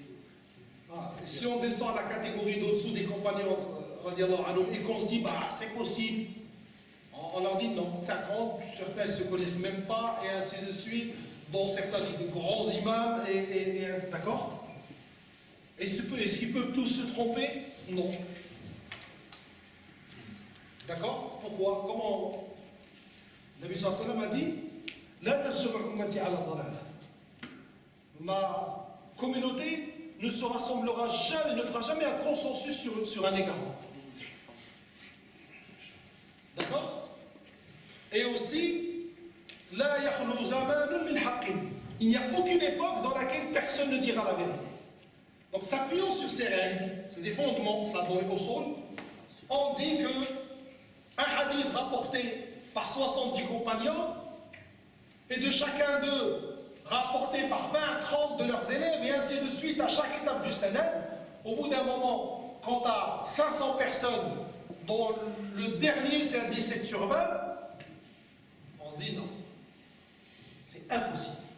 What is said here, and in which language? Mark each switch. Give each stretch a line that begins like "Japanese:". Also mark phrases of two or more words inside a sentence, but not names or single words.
French: Si on descend à la catégorie d'au-dessous des compagnons et qu'on se dit bah, c'est possible, on leur dit non, 50, certains ne se connaissent même pas, et ainsi de suite, dont certains sont de grands imams, d'accord? Est-ce qu'ils peuvent tous se tromper? Non. D'accord? Pourquoi? Comment? Le Nabi
Arabic: صلى الله عليه وسلم
French: a dit
Arabic: لا تجمع أمتي على ضلالة.
French: Ma communauté ne se rassemblera jamais, ne fera jamais un consensus sur un égarement. D'accord? Et aussi,
Arabic: لا يخلو زمان من حق.
French: Il n'y a aucune époque dans laquelle personne ne dira la vérité. Donc, s'appuyant sur ces règles, c'est des fondements, ça dans les usul, on dit que un hadith rapporté par 70 compagnons et de chacun d'eux rapporté par 20, 30 de leurs élèves et ainsi de suite à chaque étape du sanad, au bout d'un moment, quand tu as 500 personnes dont le dernier c'est un 17 sur 20, on se dit non, c'est impossible.